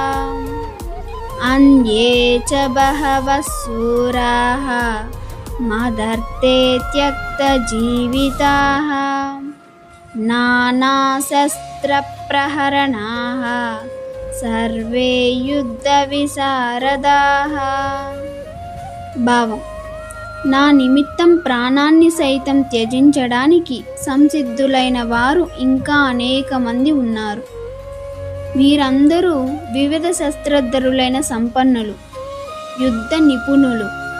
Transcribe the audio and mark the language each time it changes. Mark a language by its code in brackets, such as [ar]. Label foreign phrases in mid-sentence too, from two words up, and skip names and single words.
[sa] अन्ये च बहवः सूराः मदर्थे त्यक्तजीविताः नानाशस्त्रप्रहरणाः सर्वे యుద్ధవిశారదాః। [te] భావం: నా నిమిత్తం ప్రాణాన్ని సైతం త్యజించడానికి సంసిద్ధులైన వారు ఇంకా అనేక మంది ఉన్నారు. వీరందరూ వివిధ శస్త్రధరులైన సంపన్నులు, యుద్ధ నిపుణులు.